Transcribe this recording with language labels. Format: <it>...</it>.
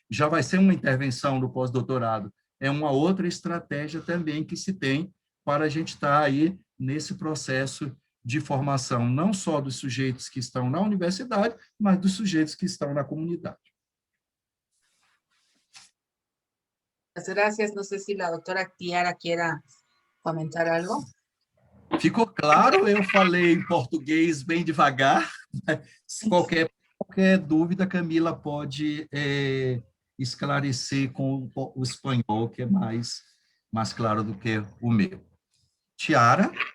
<pt>Já vai ser uma intervenção no pós-doutorado. É uma outra estratégia também que se tem para a gente estar aí nesse processo de formação, não só dos sujeitos que estão na universidade, mas dos sujeitos que estão na comunidade.</pt> <es>Gracias. No sé si la doctora Tiara quiera comentar algo.</es> <pt>Ficou claro? Eu falei em português bem devagar. Se qualquer dúvida, Camila pode esclarecer com o espanhol, que é mais claro do que o meu. Tiara?</pt>